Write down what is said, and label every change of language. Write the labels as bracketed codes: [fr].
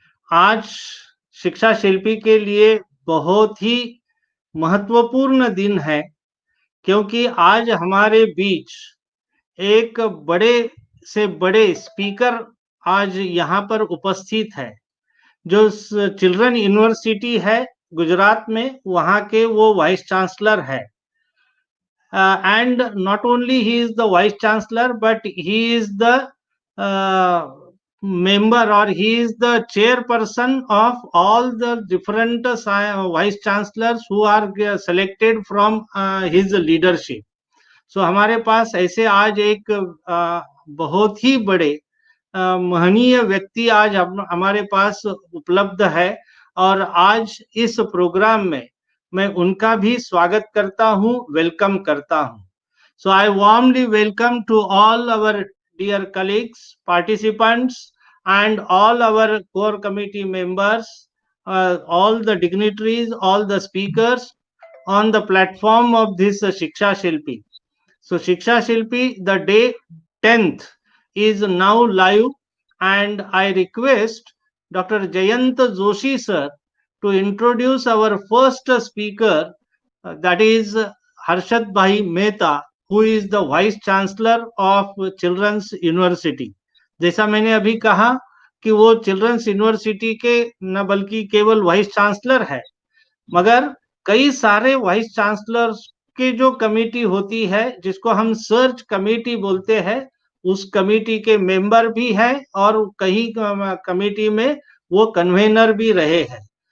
[hi] आज शिक्षा शिल्पी के लिए बहुत ही महत्वपूर्ण दिन है, क्योंकि आज हमारे बीच एक बड़े से बड़े स्पीकर आज यहाँ पर उपस्थित है। जो चिल्ड्रन यूनिवर्सिटी है गुजरात में, वहाँ के वो वाइस चांसलर है। [en] And not only he is the vice chancellor, but he is the member, or he is the chairperson of all the different vice chancellors who are selected from his leadership. [hi] So हमारे पास ऐसे आज एक बहुत ही बड़े महनीय व्यक्ति आज हमारे पास उपलब्ध है, और आज इस प्रोग्राम में मैं उनका भी स्वागत करता हूं, वेलकम करता हूं। [en] So I warmly welcome to all our dear colleagues, participants, and all our core committee members, all the dignitaries, all the speakers on the platform of this Shiksha Shilpi. So Shiksha Shilpi, the day 10th is now live, and I request Dr. Jayant Joshi sir to introduce our first speaker, that is Harshad Bhai Mehta, who is the Vice Chancellor of Children's University. [hi] जैसा मैंने अभी कहा कि वो children's university के न बल्कि केवल वाइस चांसलर है, मगर कई सारे वाइस चांसलर्स की जो कमेटी होती है, जिसको हम सर्च कमेटी बोलते हैं, उस कमेटी के मेंबर भी हैं, और कहीं कमेटी में वो कन्वेनर भी रहे हैं।